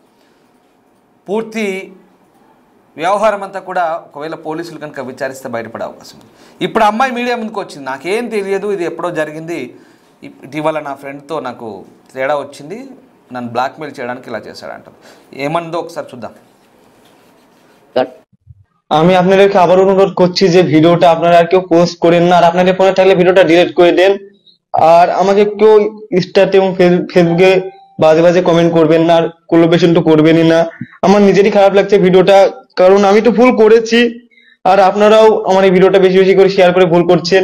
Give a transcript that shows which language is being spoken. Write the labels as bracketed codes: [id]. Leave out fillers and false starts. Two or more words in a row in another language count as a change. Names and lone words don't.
[te] పూర్తి వ్యవహారం అంతా కూడా ఒకవేళ పోలీసులు కనుక విచారిస్తే బయటపడే అవకాశం ఉంది. ఇప్పుడు అమ్మాయి మీడియా ముందుకు వచ్చింది, నాకేం తెలియదు, ఇది ఎప్పుడో జరిగింది, ఇటీవల నా ఫ్రెండ్తో నాకు తేడా వచ్చింది, నన్ను బ్లాక్మెయిల్ చేయడానికి ఇలా చేశాడంట. ఏమన్నదో ఒకసారి చూద్దాం. [bn] আমি আপনাদেরকে আবার অনুরোধ করছি যে ভিডিওটা আপনারা আর কেউ পোস্ট করেন না, আর আপনাদের ফোনে থাকলে ভিডিওটা ডিলিট করে দেন। আর আমাকে কেউ ইনস্টাতে এবং ফেসবুকে বাজে কমেন্ট করবেন না, আর কোলাবোরেশন তো করবেনই না। আমার নিজেরই খারাপ লাগছে ভিডিওটা, কারণ আমি তো ভুল করেছি, আর আপনারাও আমার এই ভিডিওটা বেশি বেশি করে শেয়ার করে ভুল করছেন।